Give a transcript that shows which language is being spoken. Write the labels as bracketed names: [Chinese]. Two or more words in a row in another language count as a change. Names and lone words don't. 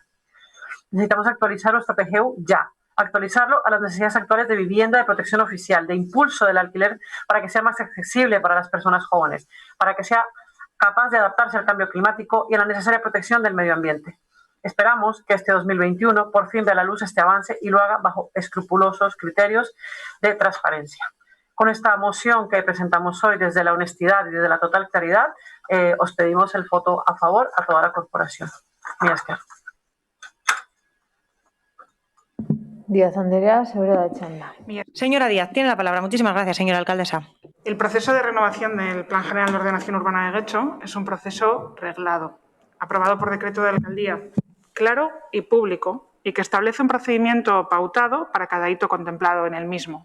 [Spanish] Necesitamos actualizar nuestro PGU ya. Actualizarlo a las necesidades actuales de vivienda, de protección oficial, de impulso del alquiler para que sea más accesible para las personas jóvenes, para que sea capaz de adaptarse al cambio climático y a la necesaria protección del medio ambiente. Esperamos que este 2021 por fin vea la luz este avance y lo haga bajo escrupulosos criterios de transparencia. Con esta moción que presentamos hoy desde la honestidad y desde la total claridad, os pedimos el voto a favor a toda la corporación. [Basque] Mila esker. [Spanish] Díaz Andrea, Segura de Chanda. Señora Díaz, tiene la palabra. Muchísimas gracias, señora alcaldesa. El proceso de renovación del Plan General de Ordenación Urbana de Guecho es un proceso reglado, aprobado por decreto de alcaldía, claro y público, y que establece un procedimiento pautado para cada hito contemplado en el mismo.